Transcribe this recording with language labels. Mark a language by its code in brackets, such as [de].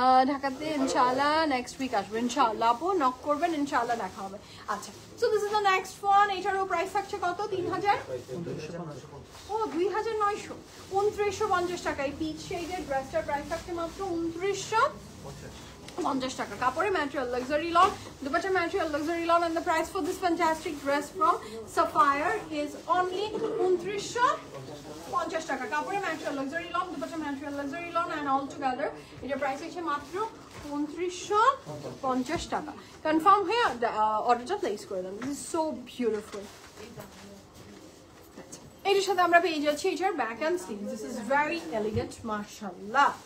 [bn] ঢাকাতে ইনশাআল্লাহ next week আসবে ইনশাআল্লাহ, আপু নক করবেন ইনশাআল্লাহ দেখা হবে। আচ্ছা [en] so this is the next one, [bn] এটারও প্রাইস থাকছে কত 3000 ও 2900 2950 টাকা। এই পিচ শেডের ড্রেসটার প্রাইস থাকছে মাত্র 2950 টাকা। কাপড়ে material luxury loan, [en] Dupatta material luxury lawn, and the price for this fantastic dress from Sapphire is only 2950 টাকা। [bn] কাপড়ে material luxury loan, dupatta material luxury loan, [en] and all together [bn] এটার প্রাইস হচ্ছে মাত্র 2950 টাকা। কনফার্ম হয়ে অর্ডারটা প্লেস করে দেন। [en] This is so beautiful. [bn] এটার সাথে আমরা পেয়ে যাচ্ছি এটার back and sleeve. [en] This is very elegant মাশাআল্লাহ।